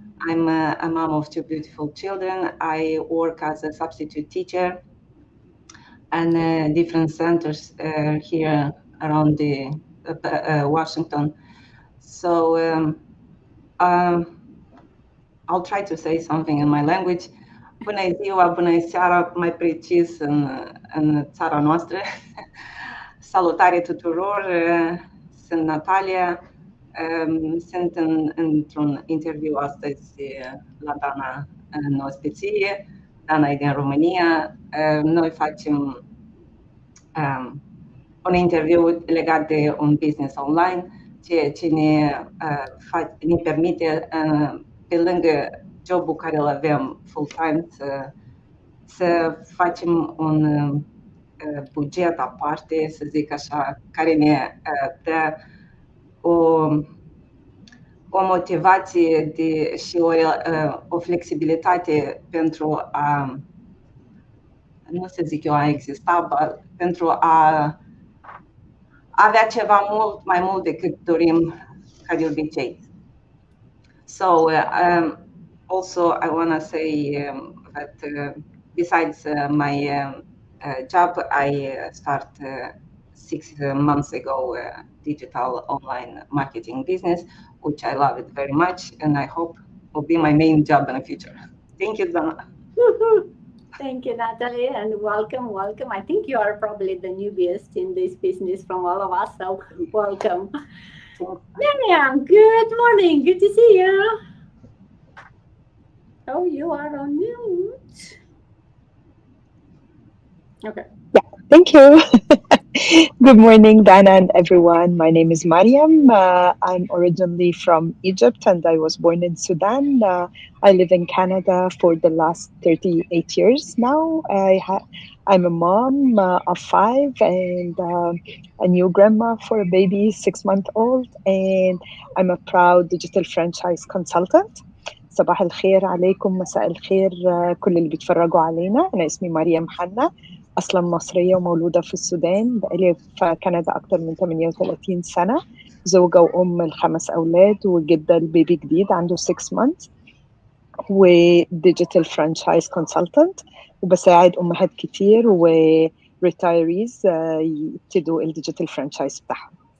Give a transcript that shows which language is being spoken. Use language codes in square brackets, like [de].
[en] I'm a mom of two beautiful children. I work as a substitute teacher and different centers here around the Washington. So um, I'll try to say something in my language. [ro] Bună ziua, bună seara, mai precis în țara noastră. Salutare tuturor, sunt Natalia. Sunt într-un interviu astăzi la Dana în ospiție. Dana e din România. Noi facem un interviu legat de un business online, ceea ce ne permite, pe lângă jobul care îl avem full-time, să facem un buget aparte, să zic așa, care ne dă o motivație și o flexibilitate pentru a, nu să zic eu a exista, pentru a avea ceva mai mult decât dorim ca de obicei. [en] So also I want to say that besides my job, I start 6 months ago digital online marketing business, which I love it very much, and I hope will be my main job in the future. Thank you, Dana. Thank you, Natalie, and welcome, welcome. I think you are probably the newbiest in this business from all of us, so welcome. Miriam, good morning. Good to see you. Oh, you are on mute. Okay. Yeah, thank you. Good morning, Dana and everyone. My name is Mariam. I'm originally from Egypt and I was born in Sudan. I live in Canada for the last 38 years now. I'm a mom of 5 and a new grandma for a baby 6 months old. And I'm a proud digital franchise consultant. [ar] صباح الخير عليكم، مساء الخير كل اللي بيتفرجوا علينا. أنا اسمي مريم حنا، أصلا مصرية ومولودة في السودان، بقالي في كندا أكتر من 38 سنة، زوجة وأم ل5 أولاد وجدة البيبي جديد عنده [en] 6 months، [ar] وديجيتال فرانشايز كونسلتنت، وبساعد أمهات كتير وريتايريز يبتدوا الديجيتال فرانشايز بتاعهم.